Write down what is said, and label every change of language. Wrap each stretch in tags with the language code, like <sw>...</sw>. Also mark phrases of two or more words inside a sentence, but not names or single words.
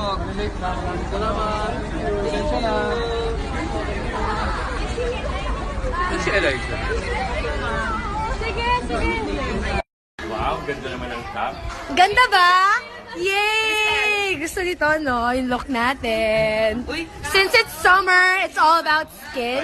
<tl>Salamat. Pasensya na. Ito si Eliza. Sige. Wow, ganda naman ang top. Ganda ba? Yay! Gusto nito, no? Yung look natin.</tl> <en>Since it's summer, it's all about skin.</en>